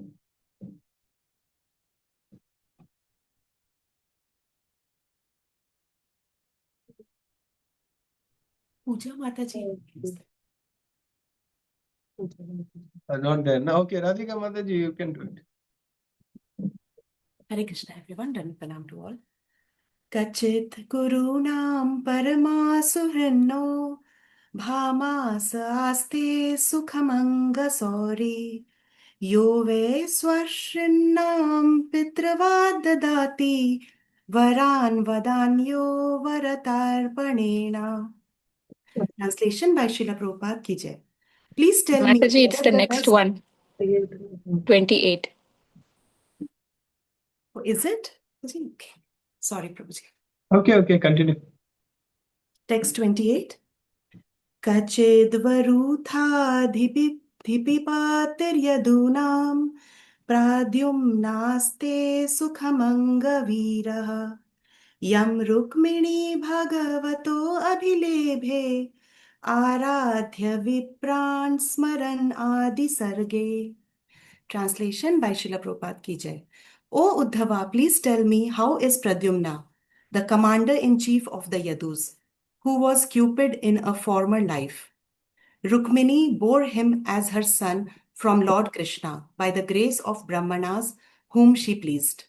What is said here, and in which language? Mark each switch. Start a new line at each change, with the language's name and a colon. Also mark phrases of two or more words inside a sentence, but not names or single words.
English: Puja Mataji. Not there. No, okay, Radhika Mataji, you can do it. Hare Krishna, everyone. Pranam to all.
Sanskrit: Kachit Gurunam Paramasuhrinno Bhamas Aste Sukhamanga Sori Yove Swashinnam Pitravadadati Varan Vadanyo Varatarpanena.
English: Translation by Srila Prabhupada
Hindi: ki jai.
English: Please tell me. Mataji, it's the next one. 28. Oh, is it? Okay. Sorry, Prabhuji. Okay, continue. Text 28.
Sanskrit: Kachedvarutha dhipipatir pradyum naste sukhamanga viraha yam rukmini bhagavato abhilebhe aradhya vipran smaran adi sarge.
English: Translation by Srila Prabhupada
Hindi: ki jai.
English: O Uddhava, please tell me, how is Pradyumna, the commander-in-chief of the Yadus, who was Cupid in a former life? Rukmini bore him as her son from Lord Krishna by the grace of Brahmanas, whom she pleased.